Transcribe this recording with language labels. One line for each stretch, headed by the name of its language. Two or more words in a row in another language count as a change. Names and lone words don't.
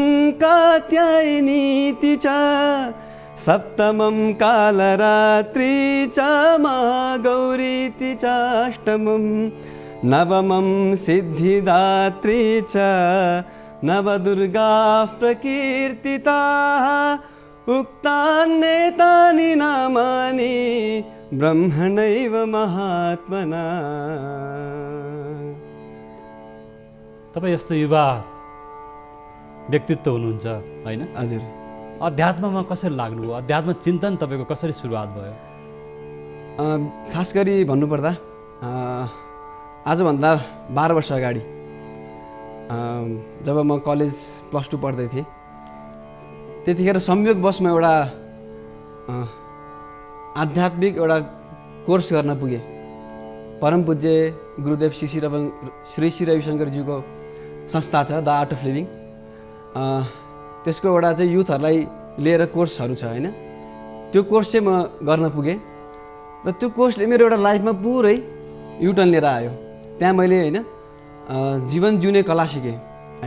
Sanskrit: कात्यायनीति च सप्तमं कालरात्रि च महागौरीति च अष्टमं नवमं सिद्धिदात्री च नवदुर्गाः प्रकीर्तिताः उक्तान्येतानि नामानि ब्रह्मणैव महात्मना।
Nepali: तपाईँ यस्तो युवा व्यक्तित्व हुनुहुन्छ होइन? हजुर। अध्यात्ममा कसरी लाग्नुभयो? अध्यात्म चिन्तन तपाईँको कसरी सुरुवात भयो? खास गरी भन्नुपर्दा आजभन्दा 12 वर्ष अगाडि जब म कलेज +2 पढ्दै थिएँ, त्यतिखेर संयोगवशमा एउटा आध्यात्मिक एउटा कोर्स गर्न पुगेँ। परम पूज्य गुरुदेव श्री रविशङ्करज्यूको संस्था छ, द आर्ट अफ लिभिङ। त्यसको एउटा चाहिँ युथहरूलाई लिएर कोर्सहरू छ होइन। त्यो कोर्स चाहिँ म गर्न पुगेँ र त्यो कोर्सले मेरो एउटा लाइफमा पुरै युटर्न लिएर आयो। त्यहाँ मैले होइन जीवन जिउने कला सिकेँ होइन।